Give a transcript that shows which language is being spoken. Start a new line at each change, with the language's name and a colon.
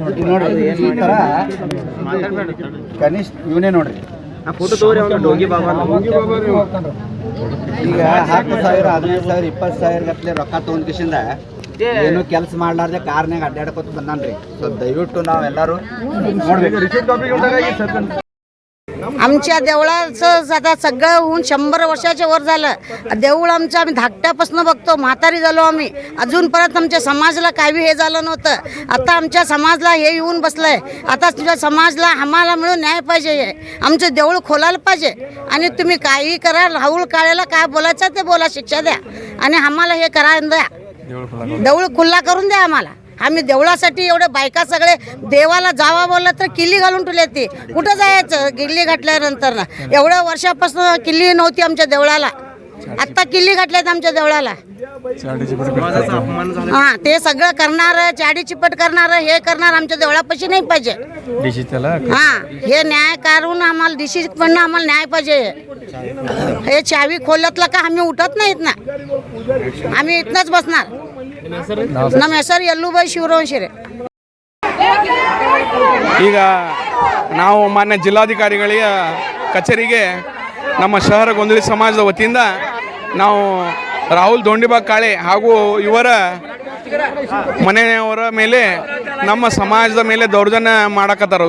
Kannada: ನೋಡ್ರಿ ಈ ಥರ ಕನಿಷ್ಠ ಇವನೇ ನೋಡ್ರಿ. ಈಗ 10,000 15,000 20,000 ಗಟ್ಟಲೆ ರೊಕ್ಕ ತೊಗೊಂಡ್ ಕಿಶಿಂದ ಏನು ಕೆಲಸ ಮಾಡ್ಲಾರ್ದೆ ಕಾರ್ನಾಗ ಅಡ್ಡಾಡ್ಕೊತ ಬಂದಾನ್ರಿ. ಸೊ ದಯವಿಟ್ಟು ನಾವೆಲ್ಲರೂ ನೋಡ್ಬೇಕು.
Marathi: आमच्या देवळाचं आता सगळं होऊन 100 वर्षाच्या वर झालं. देऊळ आमचं आम्ही धाकट्यापासून बघतो, म्हातारी झालो आम्ही. अजूनपर्यंत आमच्या समाजाला काही हे झालं नव्हतं. आता आमच्या समाजाला हे येऊन बसलंय. आता तुझ्या समाजाला आम्हाला मिळून न्याय पाहिजे. आमचं देऊळ खोलायला पाहिजे. आणि तुम्ही काही करा, राहुल काळेला काय बोलायचं ते बोला, शिक्षा द्या आणि आम्हाला हे करायला द्या. देऊळ खुल्ला करून द्या आम्हाला. आम्ही देवळासाठी एवढे बायका सगळे देवाला जावा बोललं तर किल्ली घालून ठेवली ती. कुठं जायचं किल्ली घातल्यानंतर ना? एवढ्या वर्षापासून किल्ली नव्हती आमच्या देवळाला, आत्ता किल्ली घातल्यात आमच्या देवळाला. हां, ते सगळं करणार, चाडी चिपट करणार, हे करणार आमच्या देवळापाशी नाही पाहिजे. हां, हे न्याय करून आम्हाला डिशी पण आम्हाला न्याय पाहिजे. हे चावी खोलतला का आम्ही उठत नाहीत ना, आम्ही इथनच बसणार.
Kannada: ನಮ್ಮ ಹೆಸರು ಯಲ್ಲುಬಾಯಿ ಶಿವರಾಂಶಿರೆ. ಈಗ ನಾವು ಮಾನ್ಯ ಜಿಲ್ಲಾಧಿಕಾರಿಗಳ ಕಚೇರಿಗೆ ನಮ್ಮ ಶಹರ ಗೊಂದಲಿ ಸಮಾಜದ ವತಿಯಿಂದ ನಾವು ರಾಹುಲ್ ದೊಂಡಿಬಾಗ್ ಕಾಳೆ ಹಾಗೂ ಇವರ ಮನೆಯವರ ಮೇಲೆ ನಮ್ಮ ಸಮಾಜದ ಮೇಲೆ ದೌರ್ಜನ್ಯ ಮಾಡಕತ್ತಾರ.